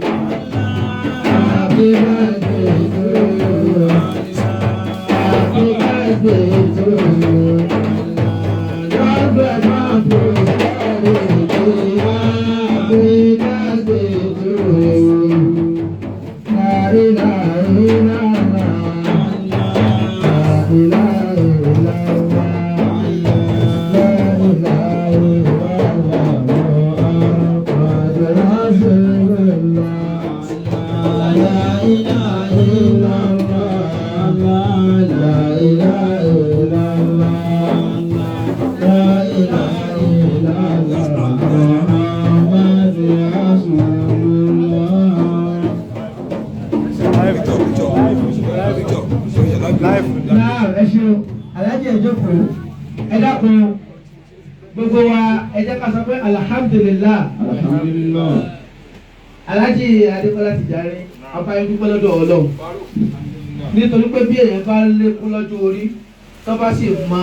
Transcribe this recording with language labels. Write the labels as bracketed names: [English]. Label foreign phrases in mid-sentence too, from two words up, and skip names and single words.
[English] Happy birthday to you. Happy birthday to you. Long life and prosperity. Happy birthday to you. [Arabic] لا إله إلا الله. لا إله إلا الله. لا إله إلا الله. محمد رسول الله. لا إله إلا الله. لا إله إلا الله. لا إله إلا الله. محمد رسول الله. [Yoruba] Náà ẹ ṣeun Alhaji ẹjọ́kọ̀ ẹ dákun gbogbo wa ẹ jẹ́ ká sọ pé alhamdulillah. Alhaji Adékọ́lá Tìjání abáyé dúpẹ́ lọ́dọ̀ Ọlọ́run nítorí pé bí èèyàn bá lékún lọ́jọ́ orí tó bá sì mọ